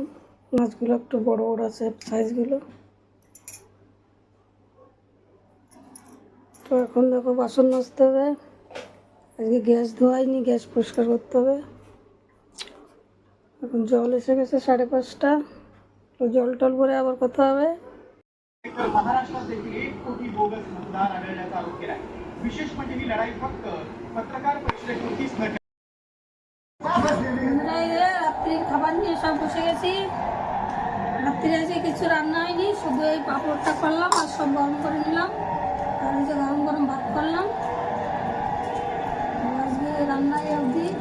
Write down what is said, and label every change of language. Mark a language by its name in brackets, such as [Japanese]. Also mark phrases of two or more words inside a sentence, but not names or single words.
[Bangla] মাছগুলো একটু বড় বড় আছে সাইজগুলো। তো এখন দেখো বাসন মাজতে হবে। আজকে গ্যাস ধোয়াইনি, গ্যাস পরিষ্কার করতে হবে। এখন জল এসে গেছে 5:30। তো জল টল ভরে আবার কথা হবে। [Marathi] महाराष्ट्रात देखील 1 कोटी बोगस मतदार आढळल्याचा आरोप केला आहे. विशेष म्हणजे ही लढाई फक्त पत्रकार परिषदेपुरतीच न [Bangla] রাত্রির খাবার নিয়ে সব বসে গেছি। রাত্রে আজকে কিছু রান্না হয়নি, শুধু এই পাঁপড়টা করলাম আর সব গরম করে নিলাম। আর এই যে গরম গরম ভাত করলাম। আজকে রান্নায় অবধি।